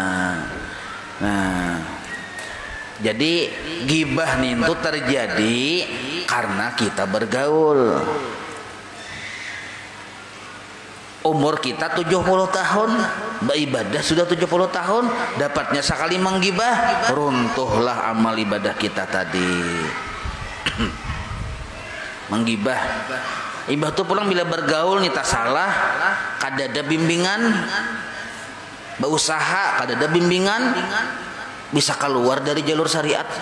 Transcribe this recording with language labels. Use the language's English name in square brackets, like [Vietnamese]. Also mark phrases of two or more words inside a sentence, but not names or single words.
[Indonesian] Jadi gibah itu terjadi karena kita bergaul. Umur kita 70 tahun, beribadah sudah 70 tahun, dapatnya sekali menggibah, runtuhlah amal ibadah kita tadi. [Banjar] Menggibah, ibah tuh pulang bila bergaul nih tak salah, kada ada bimbingan, berusaha kada ada bimbingan, bisa keluar dari jalur syariat tuh.